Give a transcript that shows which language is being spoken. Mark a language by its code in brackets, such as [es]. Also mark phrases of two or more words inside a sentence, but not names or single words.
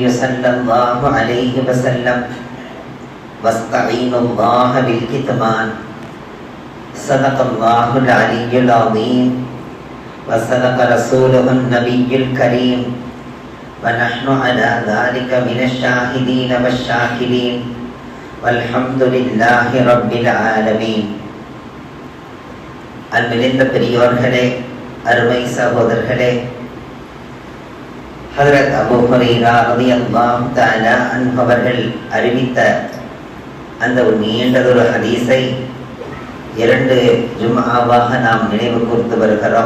[ar] صلى الله عليه وسلم واستعينوا الله بالكتمان صدق الله العلي العظيم وصدق رسوله النبي الكريم ونحن على ذلك من الشاهدين والشاكرين والحمد لله رب العالمين [ta] அன்பிலிந்த பெரியோர்களே, அருமை சகோதரர்களே, ஹஜ்ரத் அபூ ஹுரைரா ரலியல்லாஹு தஆலா அன்ஹு அவர்கள் அறிவித்த அந்த ஒரு நீண்டதொரு ஹதீஸை 2 ஜும்ஆவாக நாம் நினைவு கூர்ந்து வருகிறோம்.